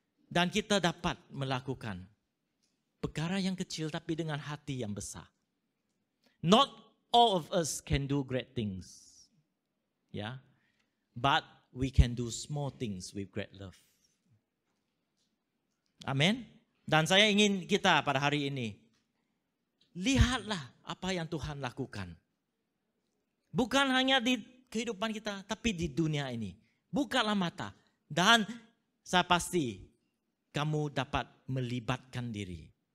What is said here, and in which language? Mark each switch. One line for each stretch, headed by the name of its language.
Malay: Dan kita dapat melakukan perkara yang kecil tapi dengan hati yang besar.
English: Not all of us can do great things. Yeah. But we can do small things with great love.
Malay: Amin. Dan saya ingin kita pada hari ini, lihatlah apa yang Tuhan lakukan. Bukan hanya di kehidupan kita, tapi di dunia ini. Bukalah mata. Dan saya pasti kamu dapat melibatkan diri.